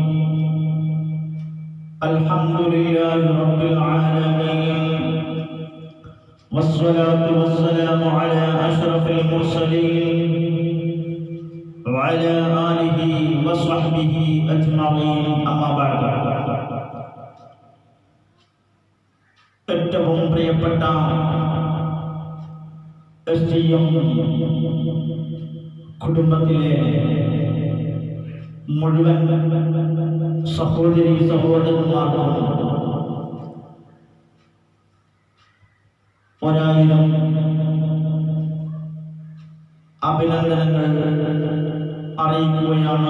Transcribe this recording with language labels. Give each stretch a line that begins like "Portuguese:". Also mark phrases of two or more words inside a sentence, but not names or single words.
Arabic: الحمد لله رب العالمين، والصلاة والسلام على أشرف المرسلين وعلى آله وصحبه أجمعين. أما بعد.
Malayalam: ഏറ്റവും പ്രിയപ്പെട്ട STM കുടുംബത്തിലെ മുഴുവൻ സഹോദരി സഹോദരന്മാർക്കും 1000 അഭിനന്ദനങ്ങൾ അറിയിക്കുകയാണ്.